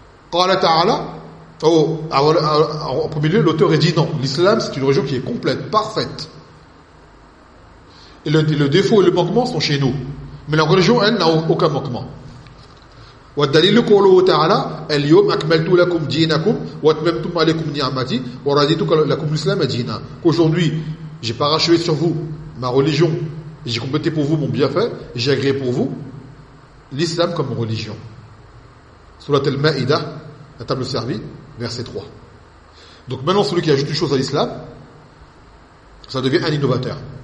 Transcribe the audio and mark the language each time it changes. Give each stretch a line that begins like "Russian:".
Arabic: Qala ta'ala.
French: En premier lieu, l'auteur a dit non, l'islam c'est une religion qui est complète, parfaite. Et le défaut et le manquement sont chez nous. Mais la religion, elle, n'a aucun manquement.
Arabic: والدليل قوله تعالى اليوم أكملت لكم دينكم وأتممت عليكم نعمتي ورضيت لكم الإسلام دينا.
French: Aujourd'hui, j'ai parachevé sur vous ma religion, j'ai complété pour vous mon bienfait, j'ai agréé pour vous l'islam comme religion. Sourate Al-Ma'ida, la table servie, verset 3. Donc maintenant, celui qui ajoute une chose à l'islam, ça devient un innovateur.